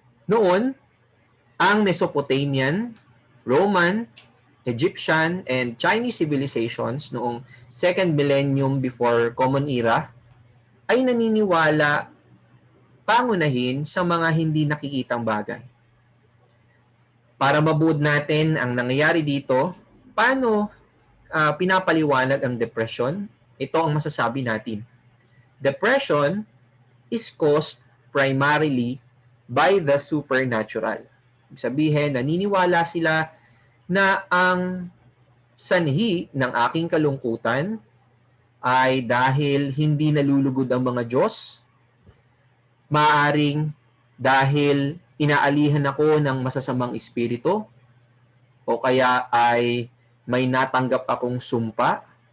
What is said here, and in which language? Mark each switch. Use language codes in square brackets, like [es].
[tl] Noon, ang [en] Mesopotamian, Roman, Egyptian, and Chinese civilizations [tl] noong [en] second millennium before Common Era [tl] ay naniniwala pangunahin sa mga hindi nakikitang bagay. Para mabuod natin ang nangyayari dito, paano pinapaliwanag ang depression? Ito ang masasabi natin. [en] Depression is caused primarily by the supernatural. [tl] Ibig sabihin, naniniwala sila na ang sanhi ng aking kalungkutan ay dahil hindi nalulugod ang mga Diyos, maaring dahil inaalihan ako ng masasamang espiritu, o kaya ay may natanggap akong sumpa.